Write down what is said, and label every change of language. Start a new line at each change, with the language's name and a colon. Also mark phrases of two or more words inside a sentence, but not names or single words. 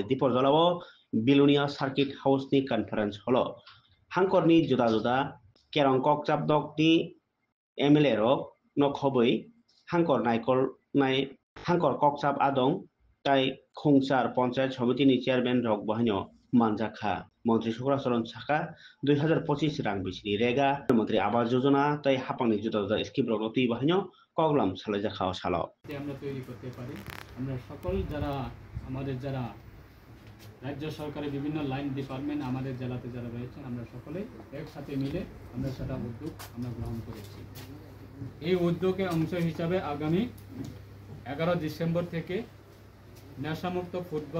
Kok Borok: dipor jalao Bilunia Circuit House ni conference holo Hankorni juda kerong kokchap dok ni MLA rok nok hoboi Hankor Naikol nai Hankor Kokchap Adong tai Khungsar Panchayat Samiti ni chairman rok bahanyo manjakha Montri Sukrasoron Saka 2025 rang bisini rega Montri Awas Yojana tai hapangni juda juda scheme rok noti bahanyo koglam salaijakha salo
Bangla: আমরা তৈরি করতে পারি আমরা সকল যারা আমাদের যারা রাজ্য সরকারের বিভিন্ন
English: line department
Bangla: আমাদের জেলাতে যারা রয়েছেন আমরা সকলে একসাথে মিলে আমরা সেটা উদ্যোগ আমরা গ্রহণ করেছি এই উদ্যোগের অংশ হিসাবে আগামী 11 ডিসেম্বর থেকে নেশামুক্ত ফুটবল